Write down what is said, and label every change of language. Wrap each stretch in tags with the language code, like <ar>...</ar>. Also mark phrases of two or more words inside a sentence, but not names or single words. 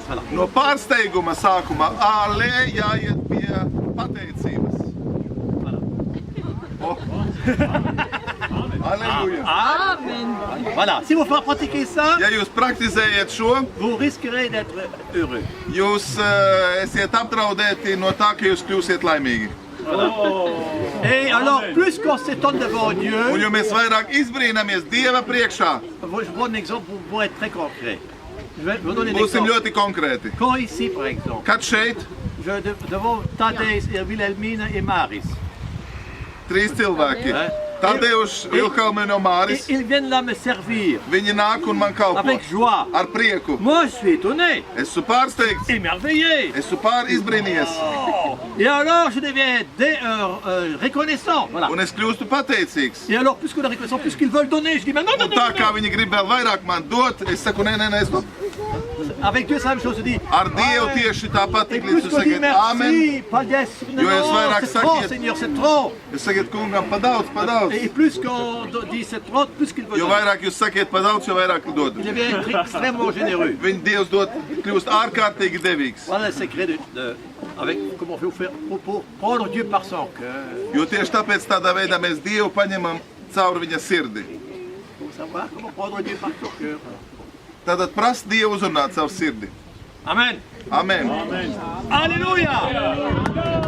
<fr>Voilà.</fr> <lv>No pārsteiguma sākumā ale jāiet pie pateicības.</lv> <fr>Oh. Alléluia. Amen. Voilà. Si vous pratiquez ça,</fr> <lv>ja jūs praktizējat šo,</lv> <fr>vous risquerez d'être heureux.</fr> <lv>Jūs esiet apdraudēti no tā, ka jūs kļūsiet laimīgi.</lv> <fr>Et alors, plus qu'on s'étonne devant Dieu,</fr> <lv>un jo mēs vairāk izbrīnamies Dieva priekšā,</lv> <fr>je vous donne un exemple pour être très concret. Je vais vous donner un</fr> <lv>būsim</lv> <fr>exemple.</fr> <lv>ļoti konkrēti.</lv> <fr>Quand ici, par exemple,</fr> <lv>Kad šeit</lv> <fr>devant Tadejs, Wilhelmina et Maris,</fr> <lv>trīs cilvēki, Tadeuš, Vilhelmina un Māris,</lv> <fr>ils viennent là me servir</fr> <lv>viņi nāk un man kalpo</lv> <fr>avec joie.</fr> <lv>ar prieku.</lv> <fr>Moi, je suis étonné,</fr> <lv>Esmu pārsteigts,</lv> <fr>émerveillé.</fr> <lv>esmu izbrīnījies.</lv> <fr>Et alors, je deviens reconnaissant. Voilà.</fr> <lv>Un es kļūstu pateicīgs.</lv> <fr>Et alors, plus que la reconnaissance, plus qu'ils veulent donner, je dis, mais non, non,</fr> <lv>Un</lv> <fr>non,</fr> <lv>tā</lv> <fr>non,</fr> <lv>kā viņi grib vēl vairāk man dot, es saku, nē, es to.</lv> <fr>Avec Dieu, c'est la même chose, je dis,</fr> <lv>Ar Dievu tieši tāpat</lv> <fr>et</fr> <lv>tik</lv> <fr>plus</fr> <lv>līdz jūs</lv> <fr>qu'on dit</fr> <lv>sakiet Amen.</lv> <fr>merci, pas yes, non,</fr> <lv>Jo jūs vairāk</lv> <fr>c'est trop,</fr> <lv>sakiet,</lv> <fr>Seigneur, c'est trop.</fr> <lv>jūs sakiet kungam pa daudz.</lv> <fr>Et plus qu'on dit c'est trop, plus qu'il veut</fr> <lv>Jo</lv> <fr>donner.</fr> <lv>vairāk jūs sakiet pa daudz, jo vairāk dod.</lv> <fr>Il devient extrêmement généreux.</fr> <lv>Viņa Dievs dod, kļūst ārkārtīgi devīgs.</lv> <fr>Voilà le secret avec comment on fait pour prendre Dieu par son cœur.</fr> <lv>Jo tieši tāpēc tādā veidā mēs Dievu paņemam caur viņa sirdi.</lv> <fr>Faut savoir comment prendre Dieu par son cœur.</fr> <lv>Tātad prast Dievu uzrunāt savu sirdi. Amen. Amen. Alléluia.</lv>